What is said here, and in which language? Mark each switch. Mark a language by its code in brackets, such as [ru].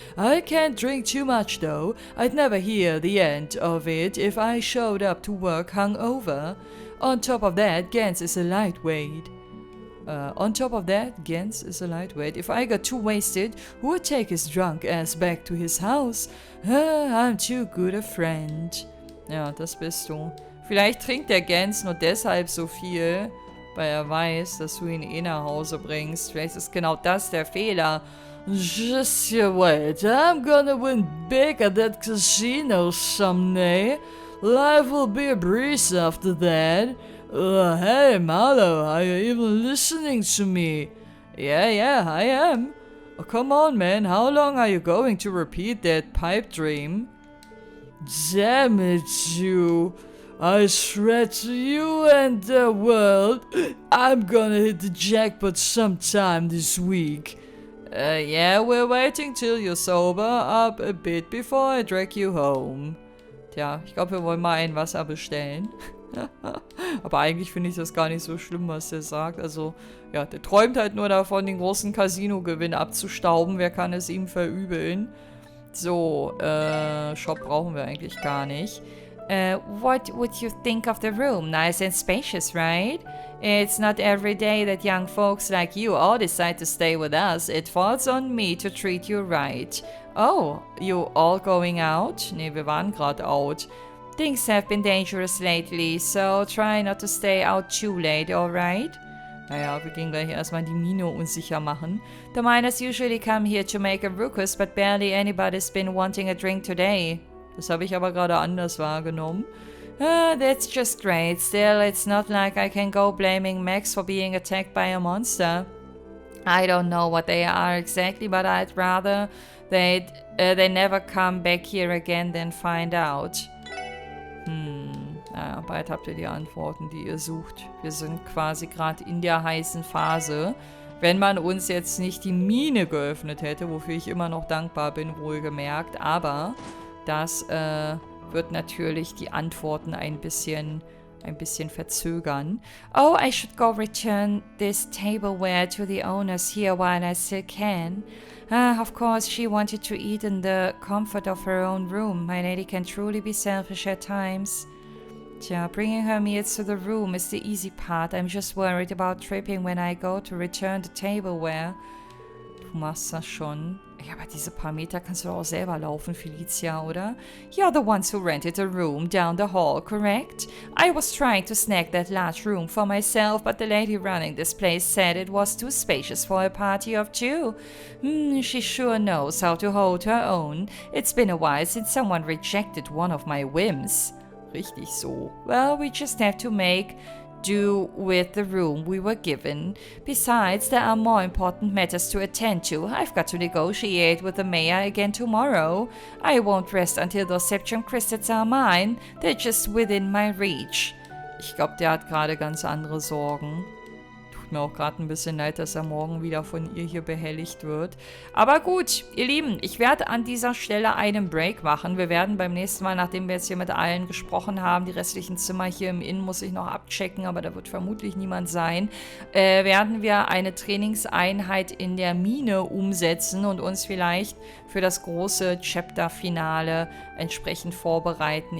[en] I can't drink too much though. I'd never hear the end of it if I showed up to work hungover. On top of that, Gans is a lightweight. If I got too wasted, who would take his drunk ass back to his house? I'm too good a friend. [de] Ja, das bist du. Vielleicht trinkt der Gans nur deshalb so viel, weil er weiß, dass du ihn eh nach Hause bringst. Vielleicht ist genau das der Fehler. [en] Just you wait, I'm gonna win big at that casino someday. Life will be a breeze after that. Hey, Marlo, are you even listening to me? Yeah, I am. Oh, come on, man, how long are you going to repeat that pipe dream? Damn it, you. I swear to you and the world, I'm gonna hit the jackpot sometime this week. Yeah, we're waiting till you're sober up a bit before I drag you home. [de] Tja, ich glaube, wir wollen mal ein Wasser bestellen. Aber eigentlich finde ich das gar nicht so schlimm, was der sagt. Also, ja, der träumt halt nur davon, den großen Casino-Gewinn abzustauben. Wer kann es ihm verübeln? So, Shop brauchen wir eigentlich gar nicht. [en] What would you think of the room? Nice and spacious, right? It's not every day that young folks like you all decide to stay with us. It falls on me to treat you right. Oh, you all going out? [de] Nee, wir waren gerade out. [en] Things have been dangerous lately, so try not to stay out too late, alright? [de] Naja, wir gehen gleich erstmal die Mine unsicher machen. [en] The miners usually come here to make a ruckus, but barely anybody's been wanting a drink today. [de] Das habe ich aber gerade anders wahrgenommen. [en] That's just great. Still, it's not like I can go blaming Max for being attacked by a monster. I don't know what they are exactly, but I'd rather they never come back here again than find out. [de] Naja, bald habt ihr die Antworten, die ihr sucht. Wir sind quasi gerade in der heißen Phase. Wenn man uns jetzt nicht die Mine geöffnet hätte, wofür ich immer noch dankbar bin, wohlgemerkt. Aber das wird natürlich die Antworten ein bisschen verzögern. [en] Oh, I should go return this tableware to the owners here while I still can. Of course, she wanted to eat in the comfort of her own room. My lady can truly be selfish at times. Tja, bringing her meals to the room is the easy part. I'm just worried about tripping when I go to return the tableware. [de] Du machst das schon. Ja, aber diese paar Meter kannst du doch auch selber laufen, Felicia, oder? [en] You're the ones who rented a room down the hall, correct? I was trying to snag that large room for myself, but the lady running this place said it was too spacious for a party of two. She sure knows how to hold her own. It's been a while since someone rejected one of my whims. [de] Richtig so. [en] Well, we just have to make do with the room we were given. Besides, there are more important matters to attend to. I've got to negotiate with the MEHR again tomorrow. I won't rest until those Septium crystals are mine. They're just within my reach. [de] Ich glaube, der hat gerade ganz andere Sorgen. Du tut mir auch gerade ein bisschen leid, dass er morgen wieder von ihr hier behelligt wird. Aber gut, ihr Lieben, ich werde an dieser Stelle einen Break machen. Wir werden beim nächsten Mal, nachdem wir jetzt hier mit allen gesprochen haben, die restlichen Zimmer hier im Inn muss ich noch abchecken, aber da wird vermutlich niemand sein, werden wir eine Trainingseinheit in der Mine umsetzen und uns vielleicht für das große Chapter-Finale entsprechend vorbereiten.